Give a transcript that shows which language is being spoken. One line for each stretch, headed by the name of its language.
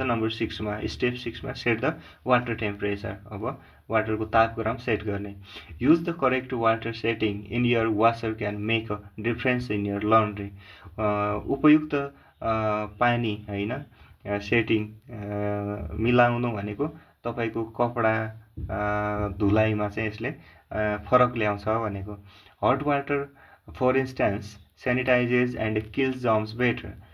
English: Number 6मा, step 6मा set the water temperature.
Nepali: अब वाटरको तापक्रम set गर्ने।
English: Use the correct water setting in your washer can make a difference in your laundry.
Nepali: उपयुक्त पानी होइन setting मिलाउनु भनेको तपाईँको कपडा धुलाइमा चाहिँ यसले फरक ल्याउँछ भनेको।
English: Hot water for instance sanitises and kills germs better.